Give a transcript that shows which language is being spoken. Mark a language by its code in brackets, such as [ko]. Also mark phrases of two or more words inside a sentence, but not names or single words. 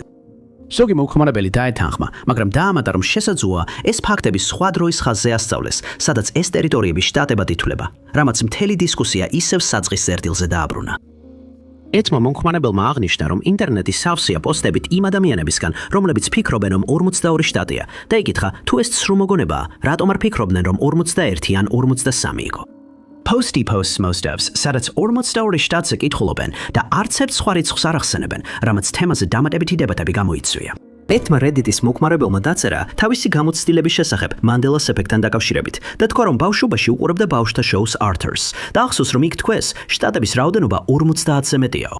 [ka] ზოგი მომხმარებელი დაეთანხმა, მაგრამ დაამატა, რომ შესაძლოა ეს ფაქტები სხვა დროის ხაზზე ასწავლეს, სადაც ეს ტერიტორიები შტატებად ითვლება, რამაც მთელი დისკუსია ისევ საწყის წერტილზე დააბრუნა. ერთმა მომხმარებელმა აღნიშნა, რომ ინტერნეტი სავსეა პოსტებით იმ ადამიანებისგან, რომლებიც ფიქრობენ, რომ 42 შტატია და იკითხა, თუ ეს ცრუ მოგონებაა, რატომ არ ფიქრობდნენ, რომ 41 ან 43 იყო. Posty posts most ofs, სადაც 42 შტატზე კითხულობენ და არც ერთ სხვა რიცხვს არ ახსენებენ, რამაც თემაზე დამატებითი დებატები გამოიწვია. ერთმა Reddit-ის მომხმარებელმა დაწერა თავისი გამოცდილების შესახებ მანდელას ეფექტთან დაკავშირებით და თქვა, რომ ბავშვობაში უყურებდა ბავშვთა შოუს Arthurs და ახსოვს, რომ იქ თქვეს, შტატების რაოდენობა 50-ზე მეტიაო.